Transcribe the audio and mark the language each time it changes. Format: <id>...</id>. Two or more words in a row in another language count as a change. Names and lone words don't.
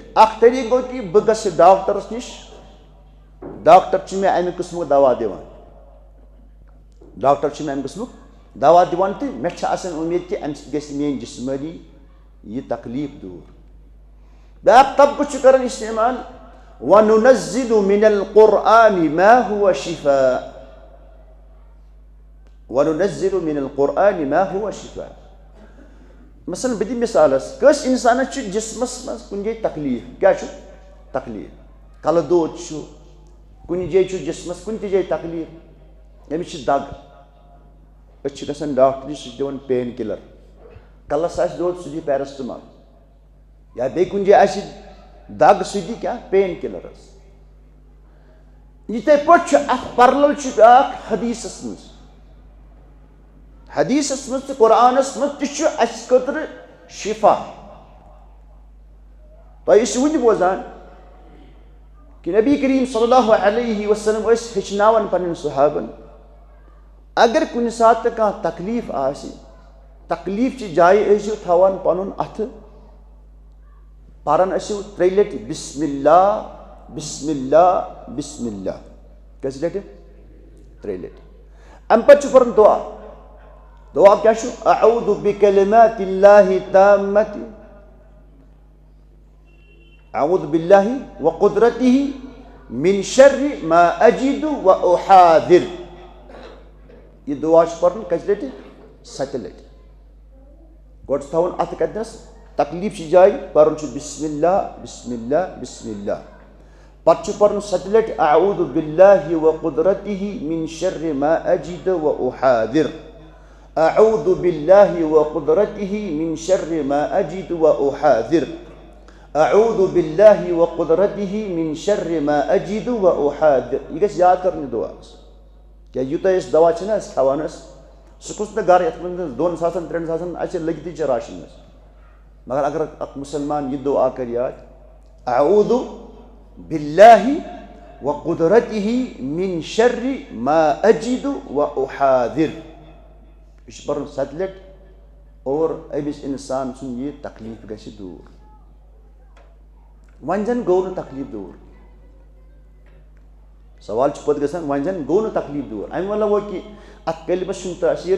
<ks>اَکھ طریٖقہٕ گوٚو کہِ بہٕ گژھٕ ڈاکٹرَس نِش، ڈاکٹر چھُ مےٚ اَمہِ قٕسمُک دوا دِوان. ڈاکٹر چھُ مےٚ اَمہِ قٕسمُک دوا دِوان تہٕ مےٚ چھِ آسان اُمید کہِ اَمہِ سۭتۍ گژھِ میٲنۍ جسمٲنی یہِ تکلیٖف دوٗر. بیٛاکھ طبقہٕ چھُ کران اِستعمال</ks> <ar>وَنُنَزِّلُ مِنَ الْقُرْآنِ مَا هُوَ شِفاء. وَنُنَزِّلُ مِنَ الْقُرْآنِ مَا هُوَ شِفاء.</ar> <ks>مثلاً بہٕ دِمہٕ مِثالَس، کٲنٛسہِ اِنسانَس چھُ جسمَس منٛز کُنہِ جایہِ تکلیٖف. کیٛاہ چھُ تکلیٖف؟ کَلہٕ دود چھُ، کُنہِ جایہِ چھُ جسمَس کُنہِ تہِ جایہِ تکلیٖف، أمِس چھِ دگ. أسۍ چھِ گژھان ڈاکٹر نِش، سُہ چھُ دِوان</ks> <en>pain killer.</en> <ks>کَلَس آسہِ دود سُہ دی پیرسٹمال، یا بیٚیہِ کُنہِ جایہِ آسہِ دگ سُہ دی کیٛاہ</ks> <en>pain killer</en> <ks>حظ. یِتھَے پٲٹھۍ چھُ اَتھ پَرلل چھُ بیٛاکھ حدیٖثَس منٛز. حدیٖثَس منٛز تہٕ قرآنَس منٛز تہِ چھُ اَسہِ خٲطرٕ شِفا. تۄہہِ ٲسِو وٕنہِ بوزان کہِ نبی کریم</ks> <ar>صلی اللہ علیہ وسلم</ar> <ks>ٲسۍ ہیٚچھناوان پنٕنٮ۪ن صحابن، اگر کُنہِ ساتہٕ تہِ کانٛہہ تکلیٖف آسہِ، تکلیٖف چہِ جایہِ ٲسِو تھاوان پنُن اَتھٕ، پران ٲسِو 3 لٹہِ</ks> <ar>بسم اللہ بسم اللہ بسم اللہ.</ar> <ks>کٔژِ لٹہِ؟ 3 لٹہِ. اَمہِ پتہٕ چھُ پرُن دعا. دعا کیٛاہ چھُ؟</ks> <ar>اعوذ بکلمات اللہ التامۃ، اعوذ باللہ وقدرتہ من شر ما اجد واحاذر.</ar> <ks>یہ دعا چھُ پرُن کٔژِ لٹہِ؟ 7 لٹہِ. گۄڈٕ چھُ تھاوُن اَتھٕ کَتنَس، تکلیٖف چہِ جایہِ پرُن چھُ</ks> <ar>بسم اللہ بسم اللہ بسم اللہ.</ar> <ks>پتہٕ چھُ پرُن 7 لٹہِ</ks> <ar>اعوذ باللہ وقدرتہ من شر ما اجد واحاذر. اعوذ باللہ وقدرتہ من شر ما اجد واحاذر. اعوذ باللہ وقدرتہ من شر ما اجد واحاذر.</ar> <ks>یہ گژھِ یاد کرُن یہِ دعا. کیٛازِ یوٗتاہ أسۍ دوا چھِنہ أسۍ کھٮ۪وان ٲسۍ، سُہ کُس نہٕ گرٕ یَتھ منٛز 2 ساسن 3 ساسن اَسہِ لٔگتٕے چھِ راشن منٛز. مگر اگر اکھ مُسلمان یہِ دعا کرِ یاد،</ks> <ar>اعوذ باللہ وقدرتہ من شر ما اجد واحاذر.</ar> <ks>یہِ چھُ پرُن 7 لٹہِ اور أمِس اِنسان سُنٛد یہِ تکلیٖف گژھِ دوٗر. وۄنۍ زن گوٚو نہٕ تکلیٖف دوٗر. سوال چھُ پتہٕ گژھان وۄنۍ زن گوٚو نہٕ تکلیٖف دوٗر، اَمہِ مطلب گوٚو کہِ اَتھ کلمس چھُنہٕ تٲثیٖر.</ks>